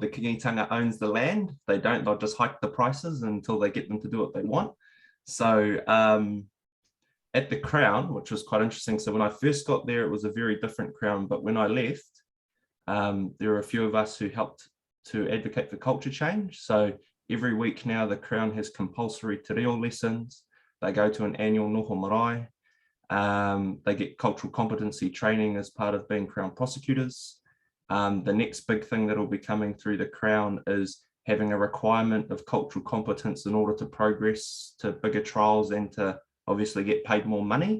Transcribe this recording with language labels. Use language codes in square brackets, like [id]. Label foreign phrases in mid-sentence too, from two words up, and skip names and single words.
[en] The Kingitanga owns the land. They don't, they'll just hike the prices until they get them to do what they want. So at the Crown, which was quite interesting. So when I first got there, it was a very different Crown, but when I left, there were a few of us who helped to advocate for culture change. So every week now, the Crown has compulsory [mi] te reo [en] lessons. They go to an annual [mi] noho marae. [en] They get cultural competency training as part of being Crown prosecutors. The next big thing that will be coming through the Crown is having a requirement of cultural competence in order to progress to bigger trials and to obviously get paid more money.